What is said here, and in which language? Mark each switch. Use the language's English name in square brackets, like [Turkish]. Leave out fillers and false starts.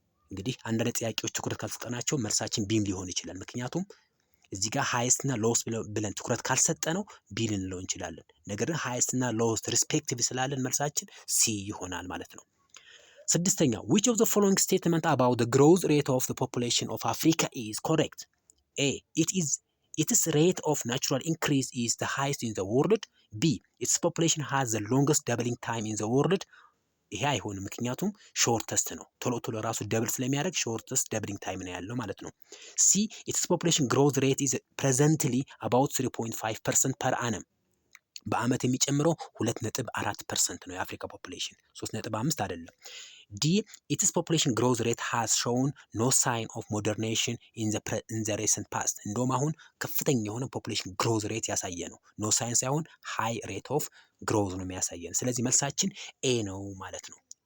[Amharic] እንግዲህ አንዳንድ ጥያቄዎች ትኩረት ካልሰጠናቸው መልሳችን ቢም ሊሆን ይችላል። ምክንያቱም እዚህ ጋር ሃይስት እና ሎውስት ብለን ትኩረት ካልሰጠነው ቢ ልንለው እንችላለን። ነገር ግን ሃይስት እና ሎውስት ሪስፔክቲቭ ስላለን መልሳችን ሲ ይሆናል ማለት ነው። ስድስተኛ [English] which of the following statement about the growth rate of the population of Africa is correct? A. Its rate of natural increase is the highest in the world. B. Its population has the longest doubling time in the world. [Amharic] ይሄ አይሆንም፣ ምክንያቱም ሾርተስት ነው። ቶሎ ራሱ ደብል ስለሚያደርግ ሾርተስት ደብሊንግ ታይም ነው ያለው ማለት ነው። [English] ሲ ኢትስ ፖፑሌሽን ግሮዝ ሬት ኢዝ ፕሬዘንትሊ አባውት 3.5% ፐር አነም። [Amharic] በአመት የሚጨምረው 2.4% ነው የአፍሪካ ፖፑሌሽን፣ 3.5 አይደለም። [English] ዲ ኢትስ ፖፑሌሽን ግሮዝ ሬት ሃዝ ሾውን ኖ ሳይን ኦፍ ሞደርኔሽን ኢን ዘ ሬሰንት ፓስት። [Amharic] እንደውም አሁን ከፍተኛ የሆነ ፖፑሌሽን ግሮዝ ሬት ያሳየ ነው። ኖ ሳይን ሳይሆን [English] ሃይ ሬት ኦፍ ግሮዝ [Amharic] ነው የሚያሳየን። ስለዚህ መልሳችን ኤ ነው ማለት ነው።